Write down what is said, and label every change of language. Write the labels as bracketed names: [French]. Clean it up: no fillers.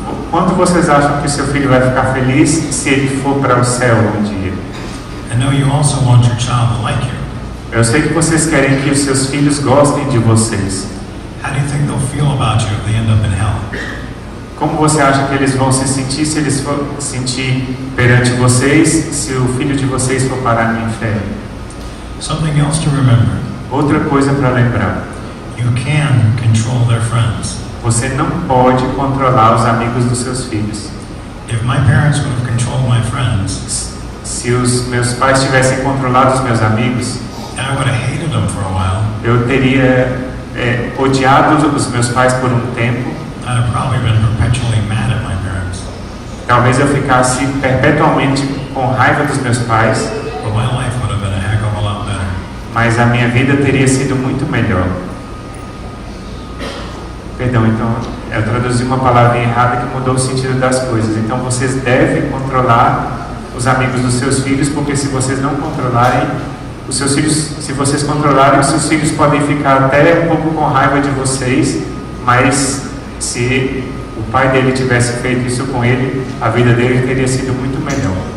[Portuguese] Quanto vocês acham que o seu filho vai ficar feliz se ele for para o céu um dia? [English] I know you also want your child to like you. [Portuguese] Eu sei que vocês querem que os seus filhos gostem de vocês. [English] How do you think they'll feel about you if they end up in hell? [Portuguese] Como você acha que eles vão se sentir se eles for sentir perante vocês, se o filho de vocês for parar no inferno? [English] Something else to remember. [Portuguese] Outra coisa para lembrar. [English] You can control their friends. [Portuguese] Você não pode controlar os amigos dos seus filhos. [English] If my parents would have controlled my friends, [Portuguese] se os meus pais tivessem controlado os meus amigos, [English] I would have hated them for a while. [Portuguese] Eu teria odiado os meus pais por um tempo. [English] I'd have probably been perpetually mad at my parents. [Portuguese] Talvez eu ficasse perpetuamente com raiva dos meus pais. [English] But my life would have been a heck of a lot better. [Portuguese] Mas a minha vida teria sido muito melhor. Perdão, então eu traduzi uma palavra errada que mudou o sentido das coisas. Então vocês devem controlar os amigos dos seus filhos, porque se vocês não controlarem os seus filhos, se vocês controlarem, os seus filhos podem ficar até um pouco com raiva de vocês, mas se o pai dele tivesse feito isso com ele, a vida dele teria sido muito melhor.